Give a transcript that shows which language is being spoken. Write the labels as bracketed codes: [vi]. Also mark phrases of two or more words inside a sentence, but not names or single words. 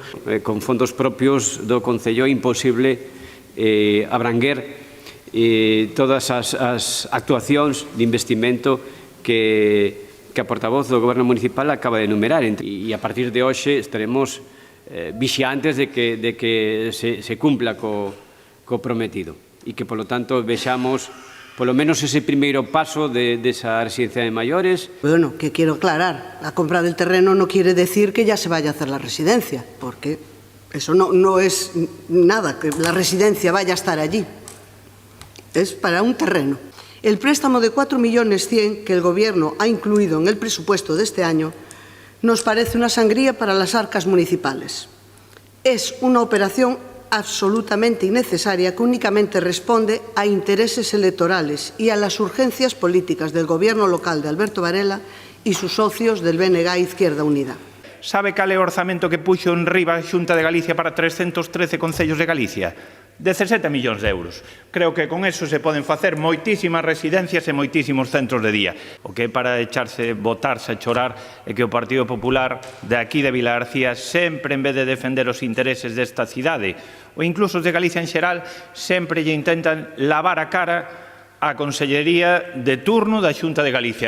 [gl] Con fondos propios do concello é imposible abranguer todas as actuacións de investimento que a portavoz do Goberno Municipal acaba de enumerar. E a partir de hoxe estaremos vixiantes de que se cumpla co prometido e que, polo tanto, vexamos polo menos ese primeiro paso desa residencia de maiores. [es] Bueno, que quiero aclarar, la compra del terreno no quiere decir que ya se vaya a hacer la residencia, porque eso no es nada, que la residencia vaya a estar allí. Es para un terreno. El préstamo de 4,1 millones que el Gobierno ha incluido en el presupuesto de este año nos parece una sangría para las arcas municipales. Es una operación absolutamente innecesaria que únicamente responde a intereses electorales y a las urgencias políticas del Gobierno local de Alberto Varela y sus socios del BNG Izquierda Unida. [gl] Sabe cal é o orzamento que puxo en riba a Xunta de Galicia para 313 concellos de Galicia? 17 millóns de euros. Creo que con eso se poden facer moitísimas residencias e moitísimos centros de día. O que é para botarse a chorar é que o Partido Popular de aquí de Vilagarcía sempre, en vez de defender os intereses desta cidade ou incluso os de Galicia en xeral, sempre lle intentan lavar a cara á Consellería de turno da Xunta de Galicia.